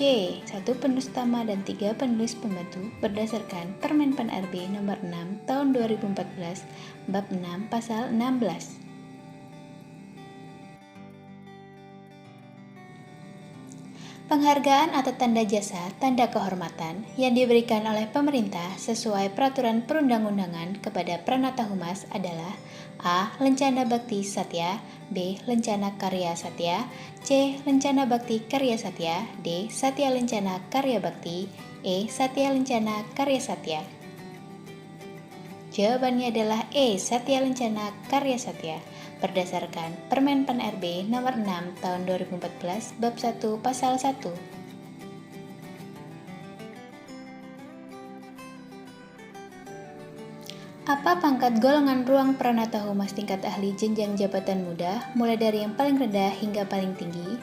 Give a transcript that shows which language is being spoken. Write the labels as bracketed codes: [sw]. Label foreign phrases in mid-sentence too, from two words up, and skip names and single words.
[id] 1 penulis utama dan 3 penulis pembantu berdasarkan Permen Pan RB nomor 6 tahun 2014 bab 6 pasal 16. Penghargaan atau tanda jasa, tanda kehormatan yang diberikan oleh pemerintah sesuai peraturan perundang-undangan kepada Pranata Humas adalah A. Lencana Bakti Satya, B. Lencana Karya Satya, C. Lencana Bakti Karya Satya, D. Satya Lencana Karya Bakti, E. Satya Lencana Karya Satya. Jawabannya adalah E. Satya Lencana Karya Satya berdasarkan Permen Pan RB nomor 6 tahun 2014 bab 1 pasal 1. Apa pangkat golongan ruang Pranata Humas tingkat ahli jenjang jabatan muda mulai dari yang paling rendah hingga paling tinggi?